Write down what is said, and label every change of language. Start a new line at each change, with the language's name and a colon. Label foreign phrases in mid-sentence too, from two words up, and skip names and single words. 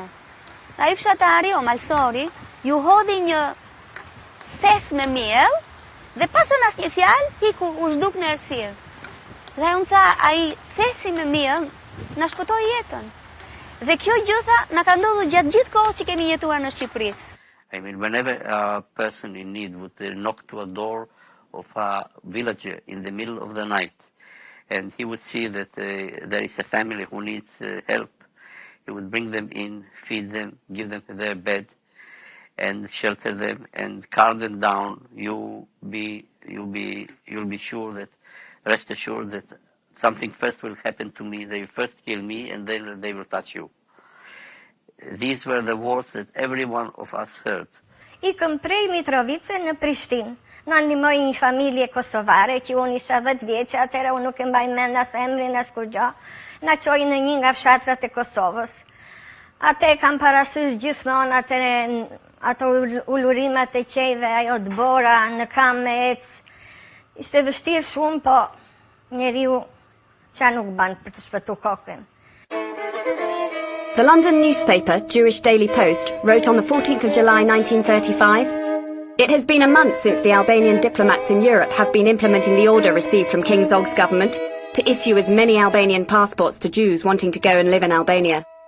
Albanian: Ai fshatari o malsori ju hodhi një thes me miell Dhe pasën asnjë fjalë, iku u zhduk në errësirë. Dhe unë tha, ai thesi me mirë na shpëtoi jetën. Dhe kjo gjë tha na ka ndodhur gjatë gjithë kohës që kemi jetuar në Shqipëri.
English: I mean, whenever a person in need would knock to a door of a villager in the middle of the night, and he would see that there is a family who needs help, he would bring them in, feed them, give them their bed, and shelter them and calm them down. You'll be sure that, rest assured that something first will happen to me. They will first kill me, and then they will touch you. These were the words that every one of us heard.
Albanian: Ikëm prej Mitrovice në Prishtinë. Na ndihmoi një familje kosovare që unë isha 10 vjeçë, atëherë unë nuk e mbaj mend as emrin as kur gjë. Na çoi në një nga fshatrat e Kosovës. Atë kam parasysh gjithmonë ato ulurimet e qejve, ajo dbora në kam me ecë. Ishte vështirë shumë, po njeriu qa nuk ban për të shpëtuar kokën.
English: The London newspaper, Jewish Daily Post, wrote on the 14th of July 1935, "It has been a month since the Albanian diplomats in Europe have been implementing the order received from King Zog's government to issue as many Albanian passports to Jews wanting to go and live in Albania."